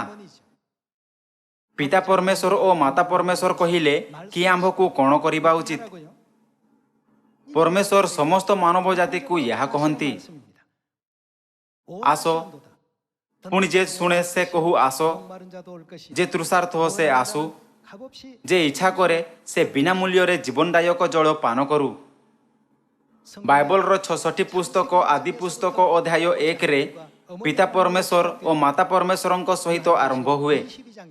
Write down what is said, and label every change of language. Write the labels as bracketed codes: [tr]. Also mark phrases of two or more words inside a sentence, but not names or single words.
[ko] 어머니죠. [or] ପିତା ପରମେଶ୍ୱର ଓ ମାତା ପରମେଶ୍ୱର କହିଲେ କି ଆମ୍ଭକୁ କ'ଣ କରିବା ଉଚିତ? [ko] 하라고요? [or] ପରମେଶ୍ୱର ସମସ୍ତ ମାନବ ଜାତିକୁ ଏହା କହନ୍ତି, [ko] 말씀입니다. [or] ଆସ। ପୁଣି ଯେ ଶୁଣେ ସେ କହୁ ଆସ, [ko] 목마른 자도 올 것이요. [or] ଯେ ତୃଷାର୍ଥ ସେ ଆସୁ, [ko] 값없이 [or] ଯେ ଇଚ୍ଛା କରେ ସେ ବିନା ମୂଲ୍ୟରେ ଜୀବନଦାୟକ ଜଳ ପାନ କରୁ। ବାଇବଲର 66 ପୁସ୍ତକ ଆଦି ପୁସ୍ତକ ଅଧ୍ୟାୟ 1ରେ ପିତା ପରମେଶ୍ୱର ଓ ମାତା ପରମେଶ୍ୱରଙ୍କ ସହିତ ଆରମ୍ଭ ହୁଏ [ko] 22장에